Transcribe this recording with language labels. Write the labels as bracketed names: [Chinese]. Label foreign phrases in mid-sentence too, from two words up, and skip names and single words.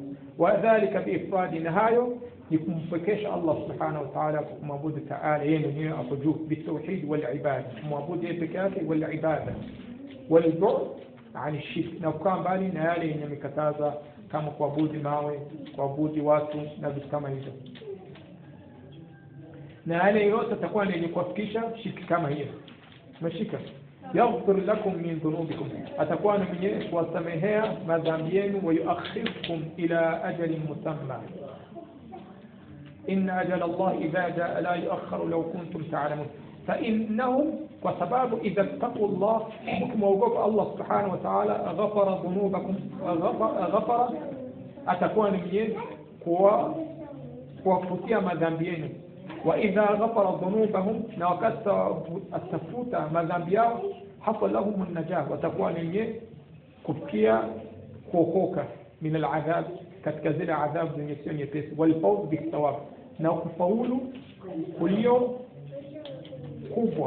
[Arabic] وذلك بإفراد, [Swahili] na hayo ni kumpekesha Allah [Arabic] سبحانه وتعالى, [Swahili] kumwabudu ta'ala yeye mwenyewe hapo juu, [Arabic] بالتوحيد والعبادة, [Swahili] kumwabudu yeye peke yake, [Arabic] والعبادة والبعد عن الشرك, [Swahili] na kukaa mbali na yale yenye mikataza kama kuabudu mawe, kuabudu watu na vitu kama hivyo, na yale yote atakuwa ni yenye kufikisha shirki kama hiyo. [Arabic] Mashika يغفر لكم من ذنوبكم, [Swahili] atakuwa ni mwenye kuwasamehea madhambi yenu, [Arabic] ويؤخركم إلى أجل مسمى إن أجل الله إذا جاء لا يؤخر لو كنتم تعلمون. فإنهم, [Swahili] kwa sababu [Arabic] إذا اتقوا الله, [Swahili] mkimwogopa Allah [Arabic] سبحانه وتعالى, غفر ذنوبكم, [Swahili] ghafara, atakuwa ni mwenye kuwafutia madhambi yenu. [Arabic] وإذا غفر ذنوبهم, [Swahili] na wakati atafuta madhambi yao, [Arabic] حصل لهم النجاح, [Swahili] watakuwa ni wenye kufikia kuokoka [Arabic] من العذاب, [Swahili] katika zile adhabu zenye sio nyepesi, [Arabic] والفوز بالثواب, [Swahili] na kufaulu kulio kubwa.